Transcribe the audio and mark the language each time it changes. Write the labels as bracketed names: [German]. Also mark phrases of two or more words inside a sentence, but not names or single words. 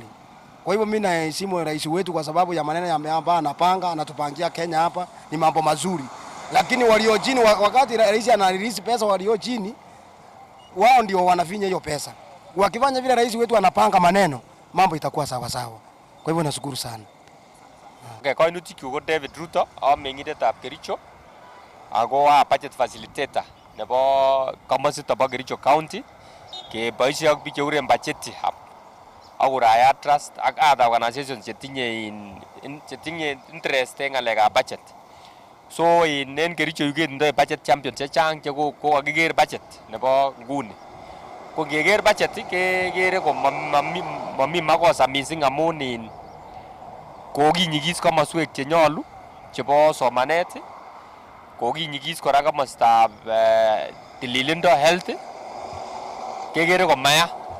[Swahili] Kwa hivyo mimi naheshimu rais wetu kwa sababu ya maneno ambayo anapanga, anatupangia Kenya hapa ni mambo mazuri. Lakini walio chini, wakati rais analisi pesa, walio chini wao ndio wanafinya hiyo pesa. Wakifanya vile rais wetu anapanga maneno, mambo itakuwa sawa sawa. Kwa hivyo nashukuru sana. [Kalenjin] Kainutik ko David Ruto, ameng'indetab Kericho ako [English] budget facilitator [Kalenjin] nebo komositab Kericho County. Keboisie ak biik chekuren Budget Hub ak Uraya Trust ak [English] other organizations [Kalenjin] chetinye interest en ng'alekab budget. So en Kericho yu ketindoi [English] budget champion [Kalenjin] chechang che kokakiker budget nebo nguni. Ko ngeker budget kekere ko mami makosa missing amun kokinyigis komoswek chenyolu chebo somanet, kokinyigis kora komostab tililindo health, kekere komaya.